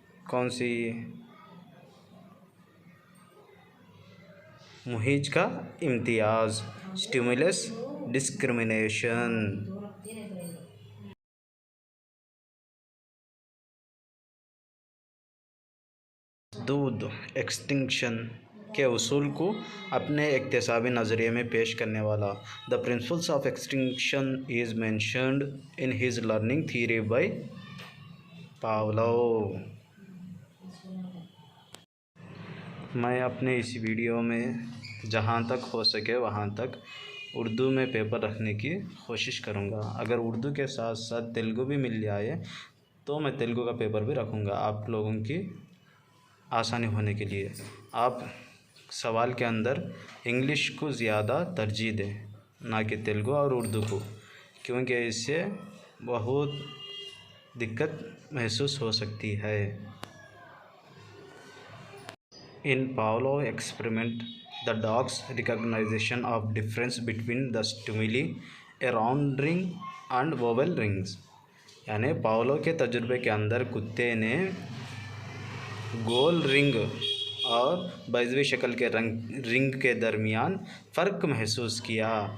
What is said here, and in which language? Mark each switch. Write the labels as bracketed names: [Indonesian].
[Urdu] کون سی؟ مہیج کا امتیاز، stimulus discrimination. مسدود extinction کے اصول کو اپنے اکتسابی نظریے میں پیش کرنے والا. [English] The principles of extinction is mentioned in his learning theory by Pavlov. [Urdu] میں اپنے اس ویڈیو میں جہاں تک ہو سکے وہاں تک اردو میں پیپر رکھنے کی کوشش کروں گا. اگر اردو کے ساتھ ساتھ تیلگو بھی مل جائے تو میں تیلگو کا پیپر بھی رکھوں گا آپ لوگوں کی آسانی ہونے کے لیے. آپ سوال کے اندر انگلش کو زیادہ ترجیح دیں نہ کہ تیلگو اور اردو کو، کیونکہ اس سے بہت دقت محسوس ہو سکتی ہے. [English] In Pavlov experiment, the dog's recognition of difference between the stimuli, a round ring and oval rings. [Urdu] یعنی پاولو کے تجربے کے اندر کتے نے گول رنگ اور بیضوی شکل کے رنگ کے درمیان فرق محسوس کیا.